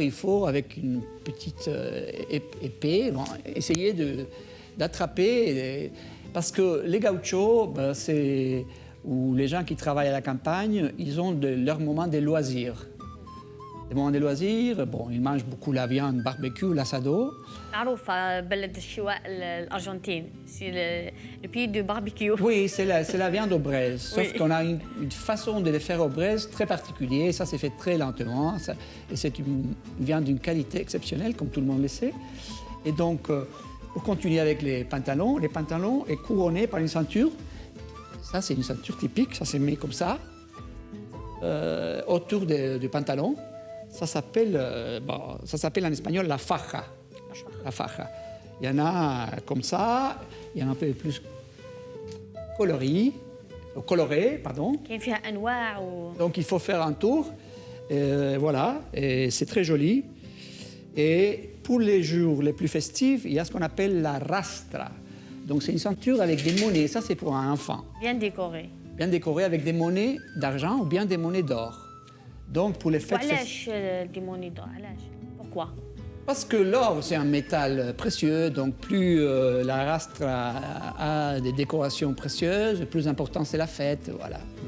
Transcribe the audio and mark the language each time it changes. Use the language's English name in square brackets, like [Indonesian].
[French] Il faut, avec une petite épée, essayer d'attraper. Parce que les gauchos, ou les gens qui travaillent à la campagne, ils ont leur moment de loisirs. Des moments de loisirs, bon, ils mangent beaucoup la viande barbecue, l'assado. [Arabic] معروفة بلد الشواء الأرجنتين سي [French] le pays du barbecue. Oui, c'est la viande au braise. Sauf Oui. qu'on a une façon de les faire au braise très particulière. Ça s'est fait très lentement. Et c'est une viande d'une qualité exceptionnelle, comme tout le monde le sait. Et donc, pour continuer avec les pantalons est couronné par une ceinture. Ça, c'est une ceinture typique. Ça se met comme ça, autour du pantalon. Ça s'appelle en espagnol la faja. La faja. Il y en a comme ça, il y en a un peu plus coloré, pardon. [Arabic] كاين فيها أنواع و [French] Donc il faut faire un tour, voilà, et c'est très joli. Et pour les jours les plus festifs, il y a ce qu'on appelle la rastra. Donc c'est une ceinture avec des monnaies, ça c'est pour un enfant. bien décoré. Bien décoré avec des monnaies d'argent ou bien des monnaies d'or. Donc pour les fêtes [Arabic] وعلاش [French] دي موني دور [Arabic] علاش؟ [French] Pourquoi? Parce que l'or, c'est un métal précieux, donc plus la rastre a des décorations précieuses, plus important c'est la fête, voilà.